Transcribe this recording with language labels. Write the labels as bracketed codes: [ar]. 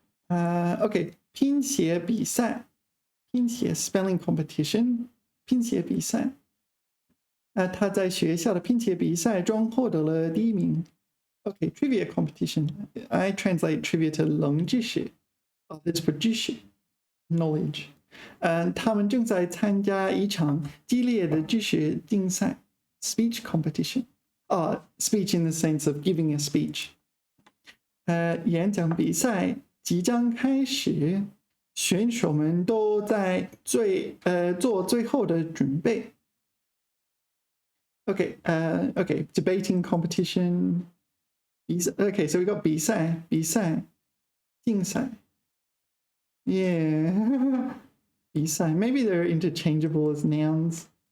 [en] Okay, 拼写比赛，拼写 spelling competition， 拼写比赛。 [zh] 他在学校的拼写比赛中获得了第1名。 [en] Okay, trivia competition. I translate trivia to 冷知识。 That's for 知识 knowledge. [zh] 他们正在参加一场激烈的知识竞赛 [en] speech competition. Speech in the sense of giving a speech. [zh] 演讲比赛即将开始，选手们都在做最后的准备。 [en] Okay, debating competition. Okay, so we got 比赛，竞赛。 Yeah, 比赛. Maybe they're interchangeable as nouns.